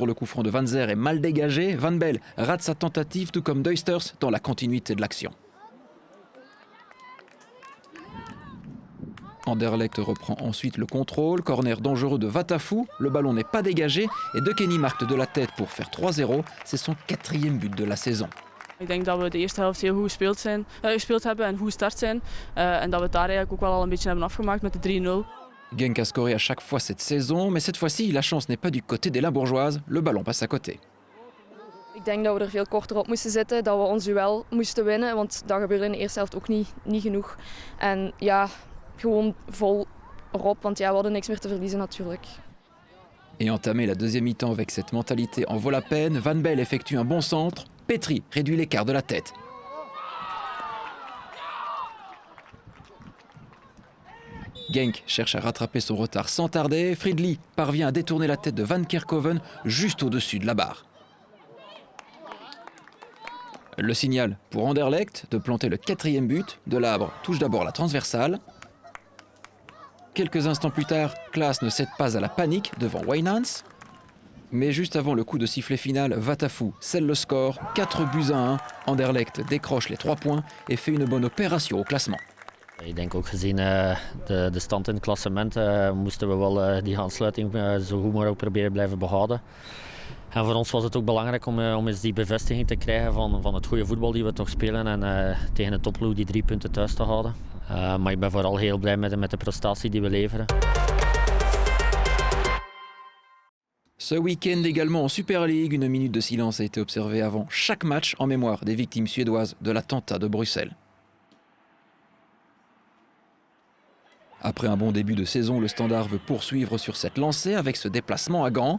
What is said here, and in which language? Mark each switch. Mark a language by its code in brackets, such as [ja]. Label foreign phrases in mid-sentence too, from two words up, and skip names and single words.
[fr] Le coup franc de Van Zer est mal dégagé. Van Belle rate sa tentative tout comme Duisters dans la continuité de l'action. Anderlecht reprend ensuite le contrôle, corner dangereux de Vatafou, le ballon n'est pas dégagé et De Kenny marque de la tête pour faire 3-0, c'est son 4e but de la saison. [nl] Ik denk dat we de eerste helft heel goed gespeeld hebben en goed start zijn. En dat we het daar eigenlijk ook wel al een beetje hebben afgemaakt met de 3-0. [fr] Genk a scoré à chaque fois cette saison, mais cette fois-ci, la chance n'est pas du côté des Limbourgeoises, le ballon passe à côté. [nl] Ik denk dat we er veel korter op moesten zitten, dat we ons duel moesten winnen, want dat gebeurde in de eerste helft ook niet genoeg. En ja, gewoon vol erop, want ja, we hadden niks meer te verliezen natuurlijk. [fr] Et entamer la deuxième mi-temps avec cette mentalité en vaut la peine, Van Belle effectue un bon centre, Petry réduit l'écart de la tête. Genk cherche à rattraper son retard sans tarder, Friedli parvient à détourner la tête de Van Kerkhoven juste au-dessus de la barre. Le signal pour Anderlecht de planter le 4e but, Delabre touche d'abord la transversale. Quelques instants plus tard, Klaas ne cède pas à la panique devant Wijnands. Mais juste avant le coup de sifflet final, Vatafou scelle le score, 4-1. Anderlecht décroche les 3 points et fait une bonne opération au classement. [nl] Ik denk ook gezien de stand in het klassement moesten we wel die aansluiting zo goed mogelijk proberen blijven behouden. En voor ons was het ook belangrijk om eens die bevestiging te krijgen van het goede voetbal die we toch spelen en tegen een topploeg die 3 punten thuis te houden. Maar ik ben vooral heel blij met de prestatie die we leveren. [fr] Ce week-end également en Super League, une minute de silence a été observée avant chaque match en mémoire des victimes suédoises de l'attentat de Bruxelles. Après un bon début de saison, le Standard veut poursuivre sur cette lancée avec ce déplacement à Gand.